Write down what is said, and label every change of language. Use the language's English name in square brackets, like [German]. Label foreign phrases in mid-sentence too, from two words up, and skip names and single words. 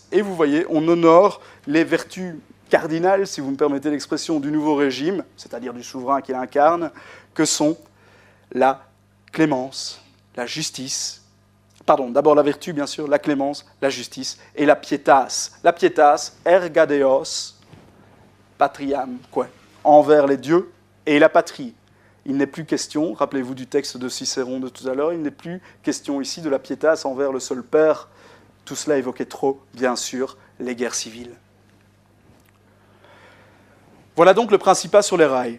[French] Et vous voyez, on honore les vertus cardinales, si vous me permettez l'expression, du nouveau régime, c'est-à-dire du souverain qu'il incarne, que sont la clémence, la justice, pardon, d'abord la vertu, bien sûr, la clémence, la justice et la pietas. [Latin] La pietas, erga Deos, patriam, [French] quoi, envers les dieux et la patrie. Il n'est plus question, rappelez-vous du texte de Cicéron de tout à l'heure, il n'est plus question ici de la pietas envers le seul Père. Tout cela évoquait trop, bien sûr, les guerres civiles. Voilà donc le Principat sur les rails.